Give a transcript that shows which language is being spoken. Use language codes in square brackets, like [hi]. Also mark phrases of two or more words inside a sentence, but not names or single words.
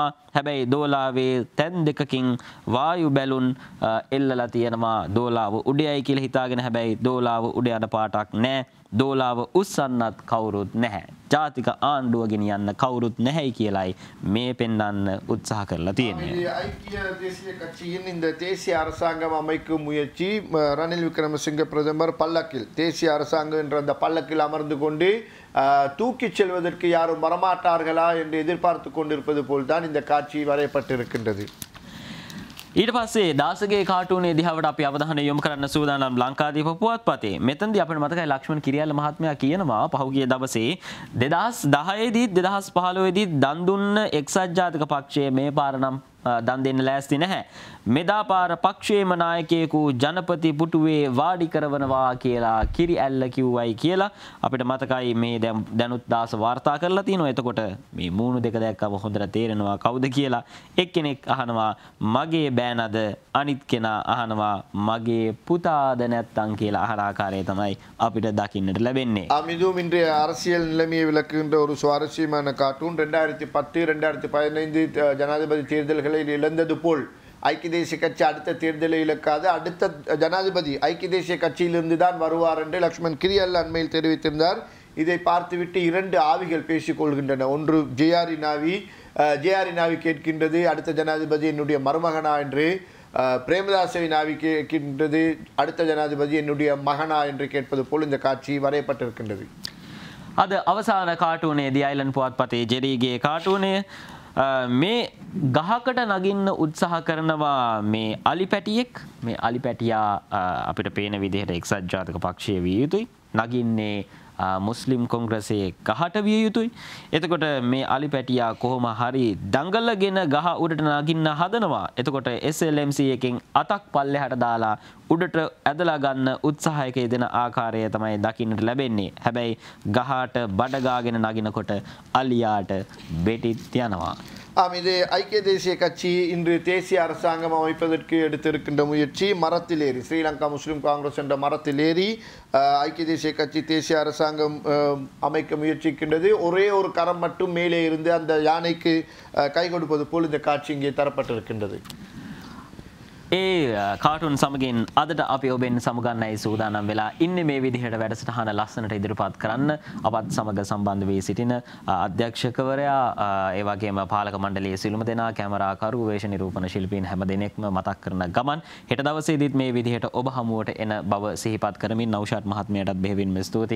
[si] හැබැයි දෝලාවේ තැන් දෙකකින් වායු බැලුන් එල්ලලා තියෙනවා දෝලාව උඩයයි කියලා හිතාගෙන. හැබැයි දෝලාව උඩ යන පාටක් නැහැ. දෝලාව උස්සන්නත් කවුරුත් නැහැ. ජාතික ආණ්ඩුව ගෙනියන්න කවුරුත් නැහැයි කියලායි මේ පෙන්වන්න උත්සාහ කරලා තියෙන්නේ. [ta] ஐக்கிய தேசிய கட்சியின் இந்த தேசிய அரசாங்கம் அமைக்கும் முயற்சி ரணில் விக்ரமசிங்க பிரதமர் பல்லக்கில் தேசிய அரசாங்கம் என்ற அந்த பல்லக்கில் அமர்ந்து கொண்டு தூக்கிச் செல்வதற்கு யாரும் வரமாட்டார்களா என்று எதிர்பார்த்து கொண்டிருப்பது போல்தான் இந்த காட்சி வரையப்பட்டிருக்கின்றது. [si] ඊට පස්සේ දාසගේ කාටුනේ දිහාවට අපි අවධානය යොමු කරන්න සූදානම් ලංකාදීප පුවත්පතේ. මෙතනදී අපිට මතකයි ලක්ෂ්මන් කිරියල්ල මහත්මයා කියනවා පහුගිය දවසේ 2010 දී 2015 දී දන් දුන්න එක්සත් ජාතික පක්ෂය මේ පාර නම් දන් දෙන්න ලෑස්ති නැහැ. මෙදා පාර පක්ෂයේම නායකයෙකු ජනපති පුටුවේ වාඩි කරවනවා කියලා කිරි ඇල්ල කිව්වයි කියලා අපිට මතකයි මේ දැනුත් දාස වාර්තා කරලා තිනවා. එතකොට මේ මූණු දෙක දැක්කම හොඳට තේරෙනවා කවුද කියලා. එක්කෙනෙක් අහනවා මගේ බෑනද, අනිත් කෙනා අහනවා මගේ පුතාද නැත්තම් කියලා අහන ආකාරය තමයි අපිට දකින්නට ලැබෙන්නේ. [ta] இதுவும் இன்றைய அரசியல் நிலைமையை விளக்குகின்ற ஒரு சுவாரஸ்யமான கார்ட்டூன். 2010 2015 ஜனாதிபதி தேர்தல்களை இழந்தது போல் ஐக்கிய தேசிய கட்சி அடுத்த தேர்தலை இழக்காது, அடுத்த ஜனாதிபதி ஐக்கிய தேசிய கட்சியிலிருந்து தான் வருவார் என்று லக்ஷ்மன் கிரியல்ல அண்மையில் தெரிவித்திருந்தார். இதை பார்த்துவிட்டு இரண்டு ஆவிகள் பேசிக் கொள்கின்றன. ஒன்று ஜேஆர் நாவி கேட்கின்றது அடுத்த ஜனாதிபதி என்னுடைய மருமகனா என்று, பிரேமதாசவின் ஆவி கேட்கின்றது அடுத்த ஜனாதிபதி என்னுடைய மகனா என்று கேட்பது போல் இந்த காட்சி வரையப்பட்டிருக்கின்றது. [si] අද අවසාන කාටුනේ දී අයිලන්ඩ් පුවත්පතේ ජෙරීගේ කාටුනේ මේ ගහකට නගින්න උත්සාහ කරනවා මේ අලි පැටියෙක්. මේ අලි පැටියා අපිට පේන විදිහට එක්සත් ජාතික පක්ෂය විය යුතුයි. නගින්නේ මුස්ලිම් කොංග්‍රසයේ ගහට විය යුතුයි. එතකොට මේ අලි පැටියා කොහොම හරි දඟලගෙන ගහ උඩට නගින්න හදනවා. එතකොට SLMC එකෙන් අතක් පල්ලෙහාට දාලා උඩට ඇදලා ගන්න උත්සාහයක යෙදෙන ආකාරය තමයි දකින්නට ලැබෙන්නේ. හැබැයි ගහට බඩ ගාගෙන නගිනකොට අලියාට බෙටිත් යනවා. [ta] இது ஐக்கிய தேசிய கட்சி இன்று தேசிய அரசாங்கம் அமைப்பதற்கு எடுத்திருக்கின்ற முயற்சி மரத்திலேறி ஸ்ரீலங்கா முஸ்லிம் காங்கிரஸ் என்ற மரத்திலேறி ஐக்கிய தேசிய கட்சி தேசிய அரசாங்கம் அமைக்க முயற்சிக்கின்றது. ஒரே ஒரு கரம் மட்டும் மேலே இருந்து அந்த யானைக்கு கை கொடுப்பது போல் இந்த காட்சி இங்கே தரப்பட்டிருக்கின்றது. [si] කාටුන් සමගින් අදට අපි ඔබෙන් සමුගන්නයි සූදානම් වෙලා ඉන්නේ මේ විදිහට වැඩසටහන ලස්සනට ඉදිරිපත් කරන්න අපත් සමග සම්බන්ධ වී සිටින අධ්‍යක්ෂකවරයා ඒ වගේම පාලක මණ්ඩලයේ සිළුම දෙනා කැමරාකරු වේශ නිරූපණ ශිල්පීන් හැම දෙනෙක්ම මතක් කරන ගමන් හෙට දවසේදීත් මේ විදිහට ඔබ හමුවට එන බව සිහිපත් කරමින් නෞෂාද් මහත්මයාටත් බෙහෙවින්ම ස්තුතියි.